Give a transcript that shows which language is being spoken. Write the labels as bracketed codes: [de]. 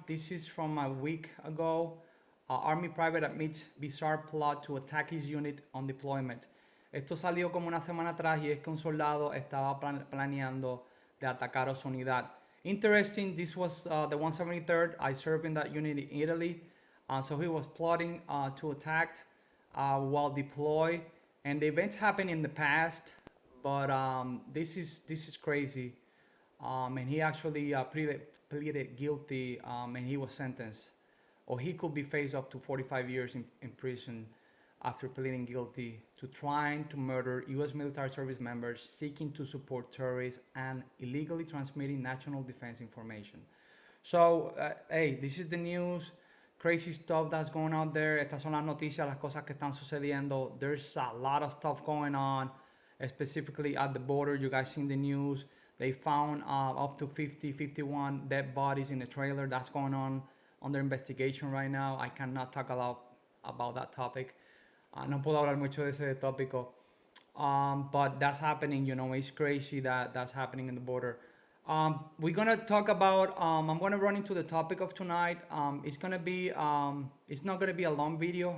[en] This is from a week ago. Army private admits bizarre plot to attack his unit on deployment. [es] Esto salió como una semana atrás y es que un soldado estaba planeando de atacar a su unidad. [en] Interesting, this was the 173rd. I served in that unit in Italy. So he was plotting to attack while deployed. And the events happened in the past, but this is crazy. And he actually pleaded guilty, and he was sentenced. Or he could be faced up to 45 years in prison after pleading guilty to trying to murder U.S. military service members seeking to support terrorists and illegally transmitting national defense information. So, hey, this is the news, crazy stuff that's going on there. [es] Estas son las noticias, las cosas que están sucediendo. [en] There's a lot of stuff going on, specifically at the border. You guys seen the news. They found up to 51 dead bodies in the trailer. That's going on under investigation right now. I cannot talk a lot about that topic. [es] No puedo hablar mucho de ese tópico. [en] But that's happening, you know, it's crazy that that's happening in the border. We're going to talk about, I'm going to run into the topic of tonight. It's going to be, it's not going to be a long video.